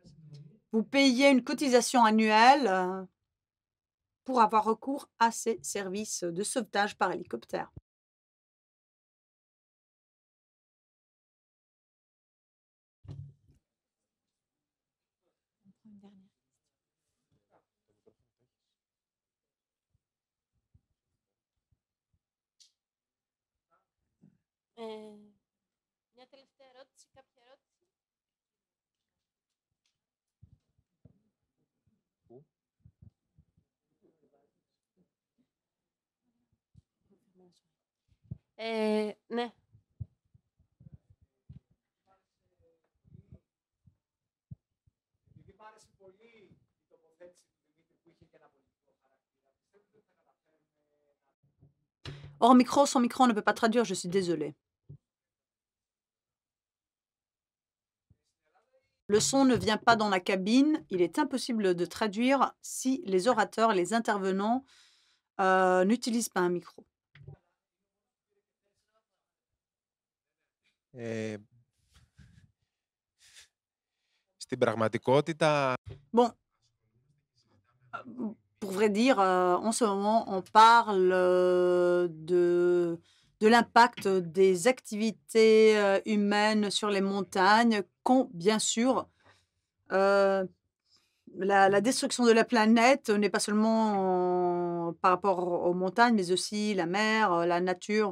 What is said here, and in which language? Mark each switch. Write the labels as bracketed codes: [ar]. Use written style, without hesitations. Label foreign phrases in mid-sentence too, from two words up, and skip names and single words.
[fr] Vous payez une cotisation annuelle, pour avoir recours à ces services de sauvetage par hélicoptère. Une dernière. [el] Μια τελευταία ερώτηση, κάποια ερώτηση. Ναι. [fr] Hors micro, sans micro, on ne peut pas traduire, je suis désolée. Le son ne vient pas dans la cabine, il est impossible de traduire si les orateurs, les intervenants, n'utilisent pas un micro. [el] Στην πραγματικότητα [fr] Bon, pour vrai dire, en ce moment, on parle, de l'impact des activités, humaines sur les montagnes quand, bien sûr, la destruction de la planète n'est pas seulement par rapport aux montagnes, mais aussi la mer, la nature.